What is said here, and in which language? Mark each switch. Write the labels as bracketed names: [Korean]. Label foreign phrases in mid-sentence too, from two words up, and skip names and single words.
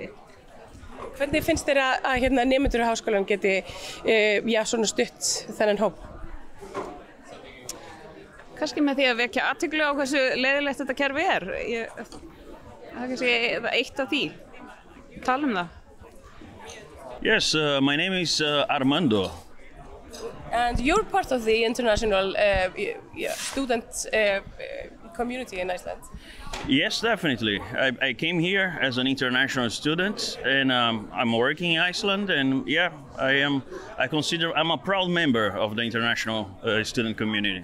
[Icelandic] Hvernig finnst þér að nemendur á háskólann geti svona stutt þennan hóp? Kannski með því að vekja athygli á hversu leiðilegt þetta kerfi er. Það er kannski eitt af því. Tala það. [English] Yes, my name is Armando. And you're part of the international student community in Iceland? Yes, definitely. I came here as an international student, and I'm working in Iceland, and yeah, I consider I'm a proud member of the international student community.